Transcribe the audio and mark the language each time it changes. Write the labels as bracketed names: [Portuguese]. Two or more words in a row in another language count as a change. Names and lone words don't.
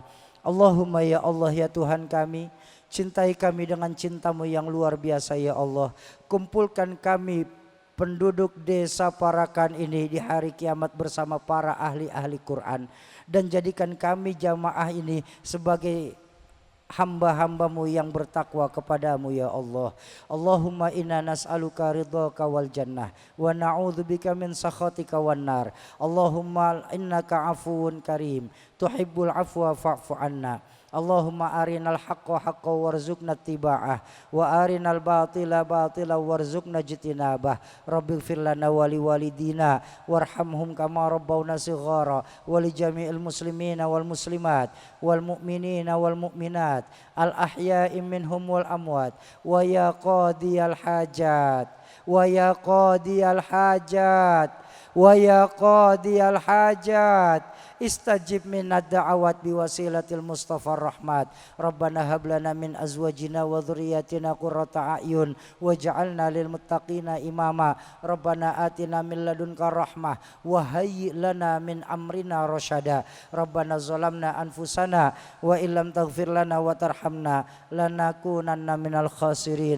[Arabic] اللهم يا الله [Indonesian] ya Tuhan kami, cintai kami dengan cintamu yang luar biasa [Arabic] يا الله. [Indonesian] Kumpulkan kami penduduk desa Parakan ini di hari kiamat bersama para ahli-ahli Quran dan jadikan kami jamaah ini sebagai hamba-hambamu yang bertakwa kepadamu [Arabic] يا الله. اللهم إنا نسألك رضاك والجنة ونعوذ بك من سخطك والنار. اللهم إنك عفو كريم تحب العفو فاعف عنا. اللهم أرنا الحق حقا وارزقنا اتباعه وأرنا الباطل باطلا وارزقنا اجتنابه. رب اغفر لنا ولوالدينا وارحمهم كما ربونا صغارا ولجميع المسلمين والمسلمات والمؤمنين والمؤمنات الأحياء منهم والأموات ويا قاضي الحاجات ويا قاضي الحاجات ويا قاضي الحاجات استجب من الدعوات بوسيلة المصطفى رحمة. ربنا هب لنا من أزواجنا وذرياتنا قرة أعين واجعلنا للمتقين إماما. ربنا آتنا من لدنك رحمة وهيئ لنا من أمرنا رشدا. ربنا ظلمنا أنفسنا وإن لم تغفر لنا وترحمنا لنكونن من الخاسرين.